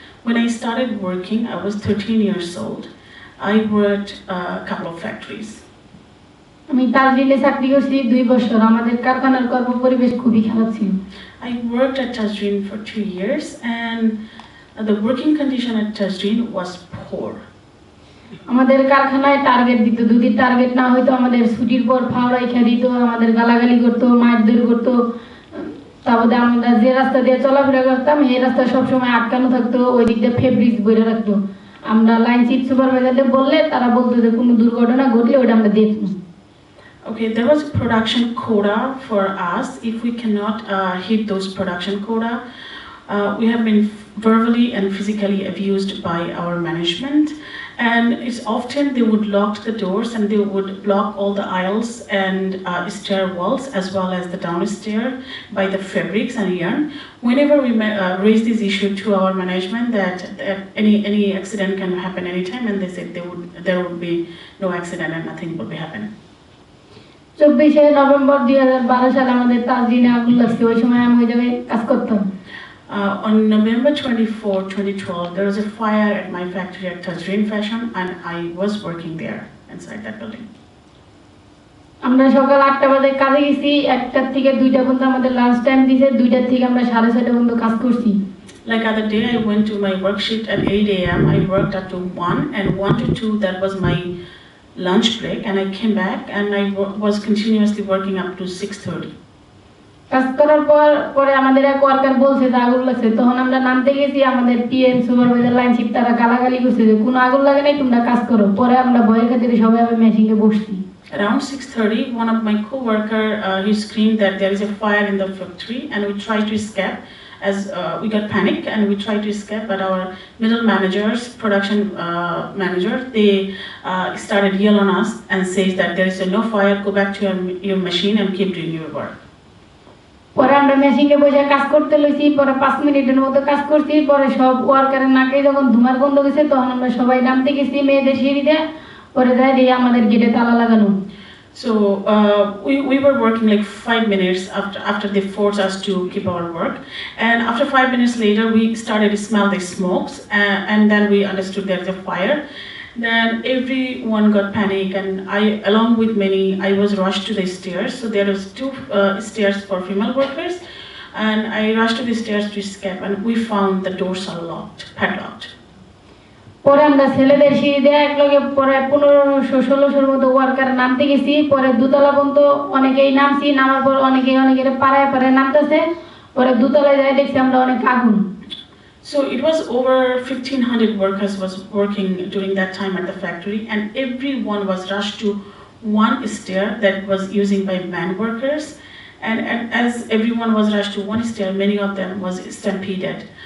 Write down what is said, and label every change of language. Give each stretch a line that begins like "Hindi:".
English: When I started working, I was 13 years old. I worked a couple of factories.
Bangla: আমি তাজরিনে চাকরি করছি 2 বছর। আমাদের কারখানার কর্ম পরিবেশ খুবই খারাপ ছিল।
English: I worked at Tazreen for 2 years, and the working condition at Tazreen was poor.
Bangla: আমাদের কারখানায় টার্গেট দিত, যদি টার্গেট না হইতো আমাদের ছুটির পর ফাওড়াই খেয়ে দিত, আমাদের গালাগালি করতো, মারধর করতো। তারপরে আমরা যে রাস্তা দিয়ে চলাফেরা করতাম এই রাস্তা সবসময় আটকানো থাকতো, ওই দিক দিয়ে ফেব্রিক্স বইরে রাখতো। আমরা লাইন চিফ সুপারভাইজারদের বললে তারা বলতো যে কোনো দুর্ঘটনা ঘটলে ওটা আমরা দেখবো।
English: Okay, there was a production quota for us. If we cannot hit those production quota, we have been verbally and physically abused by our management, And it's often they would lock the doors and they would block all the aisles and stair walls as well as the downstairs by the fabrics and yarn. Whenever we raise this issue to our management that any accident can happen anytime, and they said there would be no accident and nothing would be happening.
Bangla: 24 November 2012 সালে আমাদের তাজরিনে আগুন লাগছে ওই সময় আমি ওই জায়গায় কাজ করতাম
English: On November 24, 2012, there was a fire at my factory at Tazreen Fashion, and I was working there inside that building.
Bangla: আমরা সকাল 8টা বাজে কাজে গেছি 1টা থেকে 2টা পর্যন্ত আমাদের লাঞ্চ টাইম দিয়েছে 2টা থেকে আমরা 6:30 পর্যন্ত কাজ করছি
English: Like other day, I went to my work shift at 8 a.m. I worked up to 1, and 1 to 2, that was my lunch break, and I came back and I was continuously working up to 6:30.
Bangla: কাজ করার পরে আমাদের এক worker বলছে যে আগুন লাগছে তখন আমরা নামতে গেছি আমাদের পিএম সুপারভাইজার লাইন শিফট তারা গালাগালি করছে যে কোনো আগুন লাগে নাই তোমরা কাজ করো পরে আমরা ভয়ের খাতিরে সবাই মেশিনে বসছি
English: Around 6:30, one of my co-worker he screamed that there is a fire in the factory, and we tried to escape. As we got panic and we tried to escape, but our middle managers, production manager, they started yelling on us and says that there is no fire. Go back to your machine and keep doing your work.
Bangla: পরে আমরা মেশিনে বসে কাজ করতে লইছি পরে 5 মিনিটের মতো কাজ করছি পরে সব ওয়ার্কারের নাকে যখন ধুমার গন্ধ গেছে তখন আমরা সবাই নামতে গেছি মেয়েদের সিঁড়িতে পরে যাই দিয়ে আমাদের গেটে তালা লাগানো
English: So we were working like 5 minutes after they forced us to keep our work, and after 5 minutes later we started to smell the smokes, and then we understood there is a fire. Then everyone got panic, and I, along with many, I was rushed to the stairs. So there was 2 stairs for female workers, and I rushed to the stairs to escape, and we found the doors are locked, padlocked.
Bangla: পরে আমরা ছেলেদের সিঁড়িতে একলগে পরে 1500-1600 মতো worker নামতে গেছি পরে দুতলা পর্যন্ত অনেকেই নামছি নামার পর অনেকের পাড়ায় নামতেছে পরে দুতলায় যাই দেখছি আমরা অনেক আগুন
English: So it was over 1,500 workers was working during that time at the factory, and everyone was rushed to one stair that was using by man workers, and as everyone was rushed to one stair, many of them was stampeded.